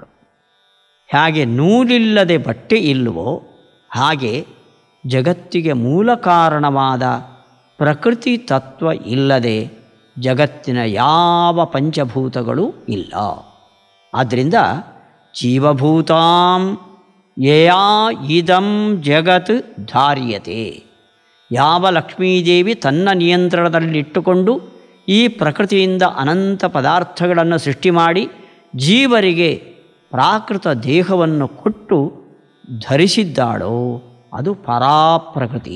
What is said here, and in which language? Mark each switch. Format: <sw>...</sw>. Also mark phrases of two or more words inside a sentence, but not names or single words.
<kn>ಹೇಗೆ ನೂಲಿಲ್ಲದೆ ಬಟ್ಟೆ ಇಲ್ಲವೋ ಹಾಗೆ ಜಗತ್ತಿಗೆ ಮೂಲ ಕಾರಣವಾದ ಪ್ರಕೃತಿ ತತ್ವ ಇಲ್ಲದೆ ಜಗತ್ತಿನ ಯಾವ ಪಂಚಭೂತಗಳು ಇಲ್ಲ.</kn> <sa>ಆದ್ದರಿಂದ ಜೀವಭೂತಾಂ ಯಯಾ ಇದಂ ಜಗತ್ ಧಾರ್ಯತೆ,</sa> <kn>ಯಾವ ಲಕ್ಷ್ಮೀದೇವಿ ತನ್ನ ನಿಯಂತ್ರಣದಲ್ಲಿಟ್ಟುಕೊಂಡು ಈ ಪ್ರಕೃತಿಯಿಂದ ಅನಂತ ಪದಾರ್ಥಗಳನ್ನು ಸೃಷ್ಟಿ ಮಾಡಿ ಜೀವರಿಗೆ ಪ್ರಾಕೃತ ದೇಹವನ್ನು ಕೊಟ್ಟು ಧರಿಸಿದ್ದಾಳೋ ಅದು ಪರಾಪ್ರಕೃತಿ.</kn>